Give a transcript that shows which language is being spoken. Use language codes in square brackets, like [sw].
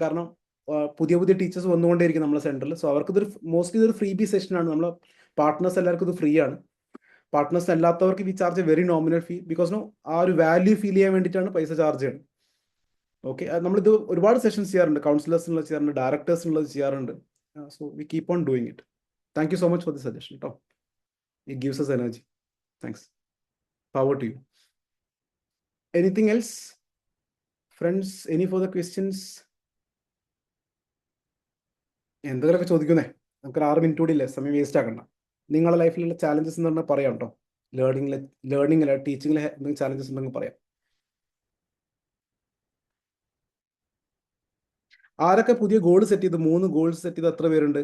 [ml] കാരണം പുതിയ ടീച്ചേഴ്സ് വന്നുകൊണ്ടേയിരിക്കും നമ്മുടെ സെൻറ്ററിൽ. സോ അവർക്ക് മോസ്റ്റ്ലി ഇതൊരു ഫ്രീ ബി സെഷനാണ്. നമ്മൾ പാർട്ട്നേഴ്സ് എല്ലാവർക്കും ഇത് ഫ്രീ ആണ്. പാർട്ട്നേഴ്സ് അല്ലാത്തവർക്ക് [en] We charge a very nominal fee. [ml] Because ആ ഒരു വാല്യൂ ഫീൽ ചെയ്യാൻ വേണ്ടിയിട്ടാണ് പൈസ ചാർജ് ചെയ്യുന്നത്. ഓക്കെ, നമ്മളിത് ഒരുപാട് സെഷൻസ് ചെയ്യാറുണ്ട്. കൗൺസിലേഴ്സിനുള്ളത് ചെയ്യാറുണ്ട്, ഡയറക്ടേഴ്സിനുള്ളത് ചെയ്യാറുണ്ട്. [en] So we keep on doing it. Thank you so much for the suggestion. It gives us energy. Thanks. Power to you. Anything else? Friends, any further questions? [ml] എന്തെങ്കിലുമൊക്കെ ചോദിക്കുന്നേ. നമുക്ക് 6 മിനിറ്റ് കൂടി ഇല്ലേ, സമയം വേസ്റ്റ് ആക്കണ്ട. നിങ്ങളുടെ ലൈഫിലുള്ള ചാലഞ്ചസ് എന്ന് പറഞ്ഞാൽ പറയാം കേട്ടോ. ലേണിംഗിൽ ടീച്ചിങ്ങിൽ എന്തെങ്കിലും ചാലഞ്ചസ് ഉണ്ടെങ്കിൽ പറയാം. ആരൊക്കെ പുതിയ ഗോൾ സെറ്റ് ചെയ്ത് 3 ഗോൾസ് സെറ്റ് ചെയ്ത് എത്ര പേരുണ്ട്?